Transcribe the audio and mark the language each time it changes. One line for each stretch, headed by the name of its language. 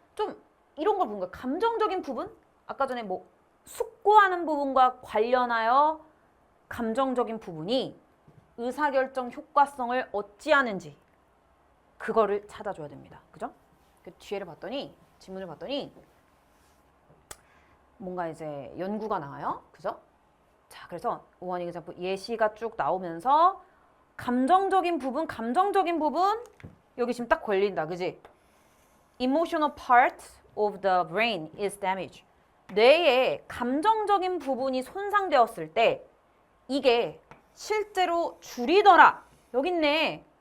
Korean: 좀 이런 걸 본 거야. 감정적인 부분? 아까 전에 뭐 숙고하는 부분과 관련하여 감정적인 부분이 의사결정 효과성을 어찌하는지 그거를 찾아줘야 됩니다. 그죠? 그 뒤에를 봤더니, 지문을 봤더니 뭔가 이제 연구가 나와요. 그죠? 자, 그래서
English: one example
Korean: 예시가 쭉 나오면서 감정적인 부분 여기 지금 딱 걸린다. 그지?
English: Emotional part of the brain is damaged.
Korean: 뇌의 감정적인 부분이 손상되었을 때 이게 실제로 줄이더라. 여기 있네.